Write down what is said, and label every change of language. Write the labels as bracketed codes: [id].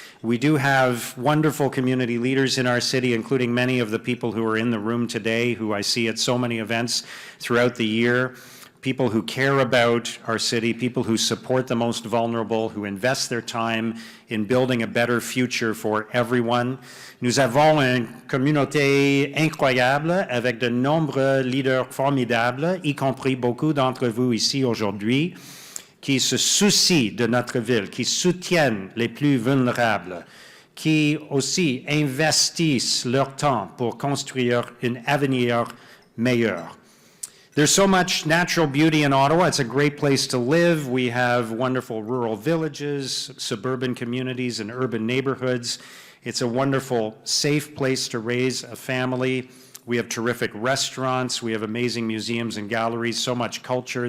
[en] We do have wonderful community leaders in our city, including many of the people who are in the room today, who I see at so many events throughout the year. People who care about our city, people who support the most vulnerable, who invest their time in building a better future for everyone. [fr] Nous avons une communauté incroyable avec de nombreux leaders formidables, y compris beaucoup d'entre vous ici aujourd'hui, qui se soucient de notre ville, qui soutiennent les plus vulnérables, qui aussi investissent leur temps pour construire un avenir meilleur. [en] There's so much natural beauty in Ottawa. It's a great place to live. We have wonderful rural villages, suburban communities, and urban neighborhoods. It's a wonderful, safe place to raise a family. We have terrific restaurants. We have amazing museums and galleries, so much culture.